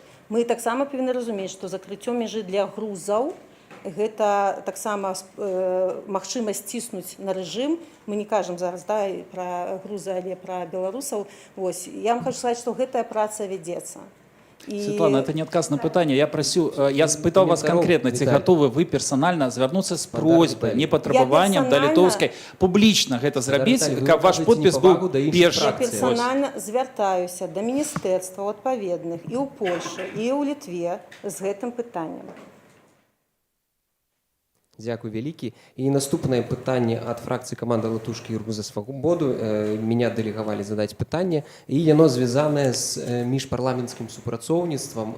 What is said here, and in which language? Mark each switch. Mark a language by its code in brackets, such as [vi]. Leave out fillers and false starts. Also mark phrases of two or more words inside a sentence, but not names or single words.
[be] Мы таксама павінны разумець, што закрыццё межы для грузаў гэта таксама магчымасць ціснуць на рэжым. Мы не кажам зараз пра грузы, але пра беларусаў. Я вам хочу сказаць, што гэтая праца вядзецца. І... Святлана, [ru] это не отказ [uk] на питання. Я спитав вас конкретно, ці готові ви персонально звернутися з просьбою, не потребуванням до Литовської, публічно [be] гэта зрабіць, каб ваш [uk] подпіс був перший. Я персонально звертаюся до міністерства [be] адпаведных і ў Польшы, і ў Літве з гэтым пытаннем. Дякую вялікі. І наступнае пытанне ад фракцыі каманды Латушкі і Рух за свабоду. Меня дэлегавалі задаць пытанне, і яно звязанае з міжпарламенцкім супрацоўніцтвам.